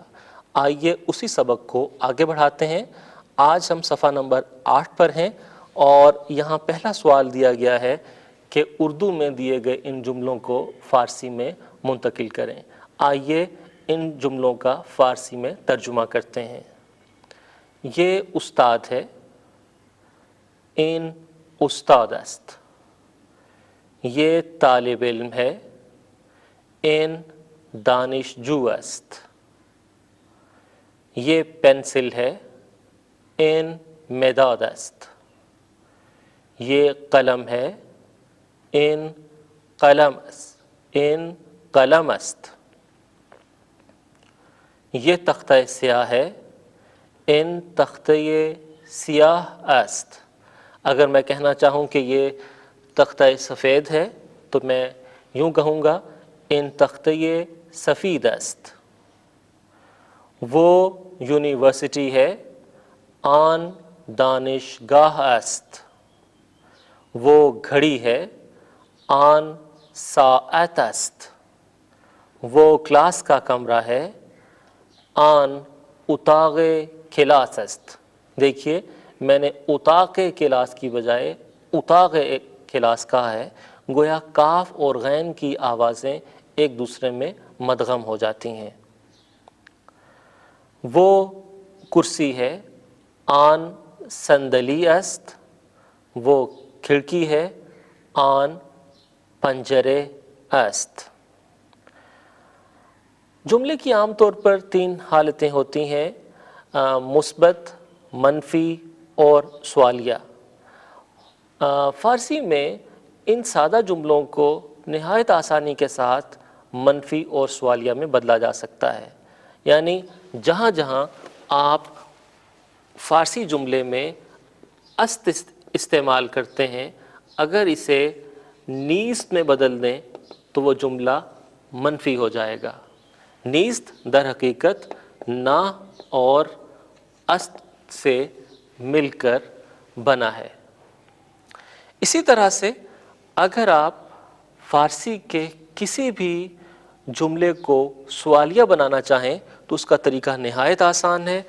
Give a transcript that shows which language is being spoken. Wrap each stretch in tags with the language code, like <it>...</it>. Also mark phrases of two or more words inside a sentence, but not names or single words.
<ur>آئیے اسی سبق کو آگے بڑھاتے ہیں۔ آج ہم صفحہ نمبر 8 پر ہیں اور یہاں پہلا سوال دیا گیا ہے کہ اردو میں دیے گئے ان جملوں کو فارسی میں منتقل کریں۔ آئیے ان جملوں کا فارسی میں ترجمہ کرتے ہیں۔ یہ استاد ہے،</ur> <fa>این استاد است۔</fa> <ur>یہ طالب علم ہے،</ur> <fa>این دانشجو است۔</fa> <ur>یہ پنسل ہے،</ur> <fa>این مداد است۔</fa> <ur>یہ قلم ہے،</ur> <fa>این قلم است۔ این قلم است۔</fa> <ur>یہ تختہ سیاہ ہے،</ur> <fa>این تختہ سیاہ است۔</fa> <ur>اگر میں کہنا چاہوں کہ یہ تختہ سفید ہے تو میں یوں کہوں گا</ur> <fa>این تختہ سفید است۔</fa> <ur>وہ یونیورسٹی ہے،</ur> <fa>آن دانشگاه است۔</fa> <ur>وہ گھڑی ہے،</ur> <fa>آن ساعت است،</fa> <ur>وہ کلاس کا کمرہ ہے.</ur> <fa>آن اتاق کلاس است.</fa> <ur>دیکھیے میں نے</ur> <fa>اتاق کلاس</fa> <ur>کی بجائے</ur> <fa>اتاق کلاس</fa> <ur>کہا ہے، گویا کاف اور غین کی آوازیں ایک دوسرے میں مدغم ہو جاتی ہیں. وہ کرسی ہے.</ur> <fa>آن صندلی است،</fa> <ur>وہ کھڑکی ہے.</ur> <fa>آن پنجرے است.</fa> <ur>جملے کی عام طور پر 3 حالتیں ہوتی ہیں، مثبت، منفی اور سوالیہ. فارسی میں ان سادہ جملوں کو نہایت آسانی کے ساتھ منفی اور سوالیہ میں بدلا جا سکتا ہے. یعنی جہاں جہاں آپ فارسی جملے میں است استعمال کرتے ہیں، اگر اسے نیست میں بدل دیں تو وہ جملہ منفی ہو جائے گا. نیست در حقیقت نہ اور است سے مل کر بنا ہے. اسی طرح سے اگر آپ فارسی کے کسی بھی جملے کو سوالیہ بنانا چاہیں تو اس کا طریقہ نہایت آسان ہے.</ur>